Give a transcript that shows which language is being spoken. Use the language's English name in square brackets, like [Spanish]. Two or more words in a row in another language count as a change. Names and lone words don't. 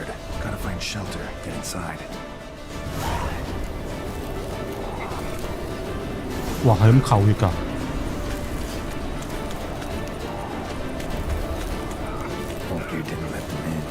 [English] Gotta find shelter, get inside. [Cantonese] 哇，係咁扣血㗎！ [English] You didn't let them in.